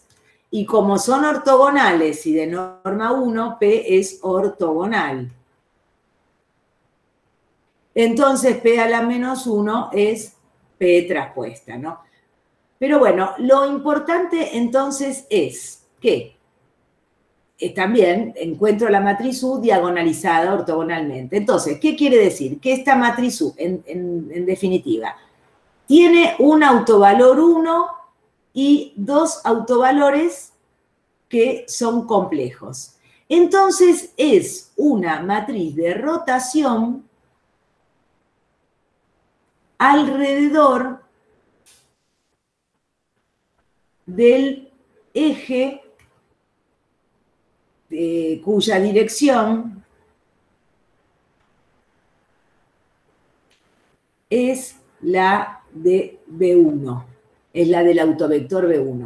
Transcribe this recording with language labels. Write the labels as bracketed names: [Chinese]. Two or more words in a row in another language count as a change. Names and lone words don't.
[Spanish] Y como son ortogonales y de norma 1, P es ortogonal. Entonces, P a la menos 1 es P traspuesta, ¿no? Pero bueno, lo importante entonces es que también encuentro la matriz U diagonalizada ortogonalmente. Entonces, ¿qué quiere decir? Que esta matriz U, en definitiva, tiene un autovalor 1 y dos autovalores que son complejos. Entonces, es una matriz de rotación alrededor del eje cuya dirección es la de B1, es la del autovector B1.